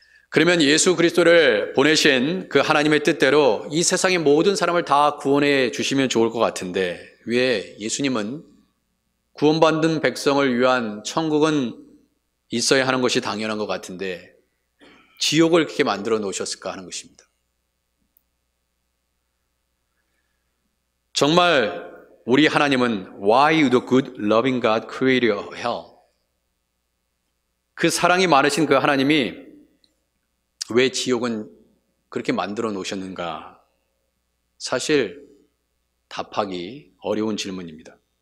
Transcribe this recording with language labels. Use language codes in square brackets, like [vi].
[ko] 그러면 예수 그리스도를 보내신 그 하나님의 뜻대로 이 세상의 모든 사람을 다 구원해 주시면 좋을 것 같은데 왜 예수님은 구원받는 백성을 위한 천국은 있어야 하는 것이 당연한 것 같은데 지옥을 그렇게 만들어 놓으셨을까 하는 것입니다. 정말 우리 하나님은 [en] Why would a good loving God create a hell? [ko] 그 사랑이 많으신 그 하나님이 왜 지옥은 그렇게 만들어 놓으셨는가? 사실 답하기 어려운 질문입니다.